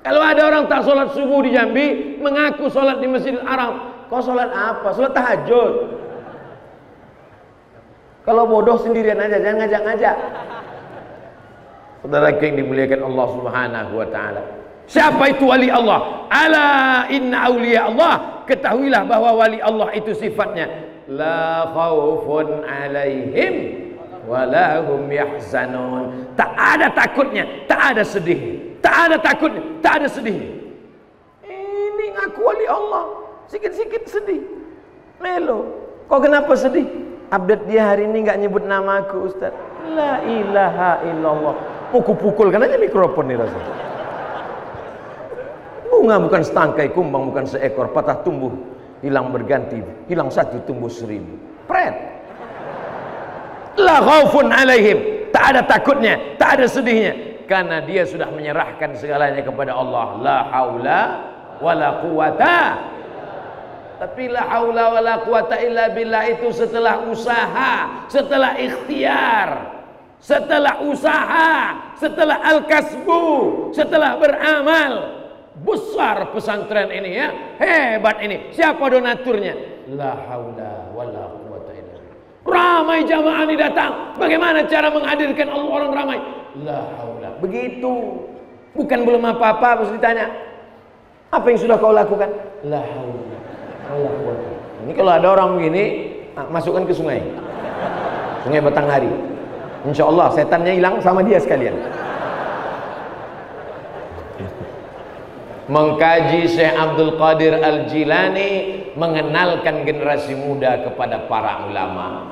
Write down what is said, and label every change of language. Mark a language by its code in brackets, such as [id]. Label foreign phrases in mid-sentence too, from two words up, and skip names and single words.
[id] Kalau ada orang tak sholat subuh di Jambi, mengaku sholat di Masjidil Haram, kau sholat apa? Sholat tahajud. Kalau bodoh sendirian aja, jangan ngajak-ngajak. Saudara yang dimuliakan [ar] الله سبحانه وتعالى. [id] Siapa itu wali Allah? [ar] ألا إن أولياء الله. [id] Ketahuilah bahwa wali Allah itu sifatnya [ar] لا خوف عليهم ولا هم يحزنون. [id] Tak ada takutnya, tak ada sedih. Tak ada takutnya, tak ada sedih. Ini ngaku wali Allah, sikit-sikit sedih. Melo. Kok kenapa sedih? Update dia hari ini enggak nyebut nama aku, Ustaz. [ar] لا إله إلا الله. [id] Mau kupukulkan aja mikrofon nih rasanya. Bunga bukan setangkai, kumbang bukan seekor, patah tumbuh, hilang berganti, hilang satu tumbuh 1000. Pret. [ar] لا خوف عليهم, [id] tak ada takutnya, tak ada sedihnya, karena dia sudah menyerahkan segalanya kepada Allah. [ar] لا حول ولا قوة. [id] Tapi [ar] لا حول ولا قوة إلا بالله [id] itu setelah usaha, setelah ikhtiar. Setelah usaha, setelah al-kasbu, setelah beramal. Besar pesantren ini ya, hebat ini. Siapa donaturnya? [ar] لا حول ولا قوة إلا بالله. [id] Ramai jamaah ini datang. Bagaimana cara menghadirkan Allah orang ramai? [ar] لا حول. Begitu. [id] Bukan belum apa-apa harus ditanya. Apa yang sudah kau lakukan? [ar] لا حول ولا قوة. [id] Ini kalau ada orang begini, masukkan ke sungai. Sungai Batanghari. [ar] إن شاء الله [id] setannya hilang sama dia sekalian. Mengkaji Syekh Abdul Qadir Al-Jilani mengenalkan generasi muda kepada para ulama.